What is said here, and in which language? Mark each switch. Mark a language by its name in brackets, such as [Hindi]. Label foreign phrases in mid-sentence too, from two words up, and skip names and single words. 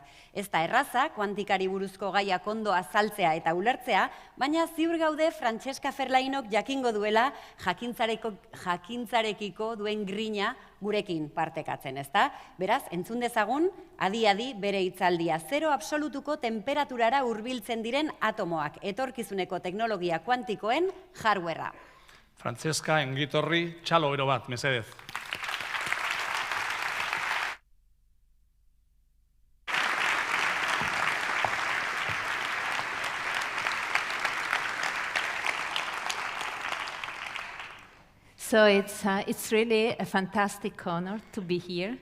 [Basque] Ez da erraza, kuantikari buruzko gaiak ondo azaltzea eta ulertzea, baina ziur gaude Francesca Ferlainok jakingo duela jakintzarekiko duen grina gurekin partekatzen, ezta? Beraz, entzun dezagun, adi-adi bere hitzaldia. Zero absolutuko temperaturara hurbiltzen diren atomoak, etorkizuneko teknologia kuantikoen hardwarea. Francesca, engitorri, txalo ero bat, mesedez. [English] So it's really a fantastic honor to be here.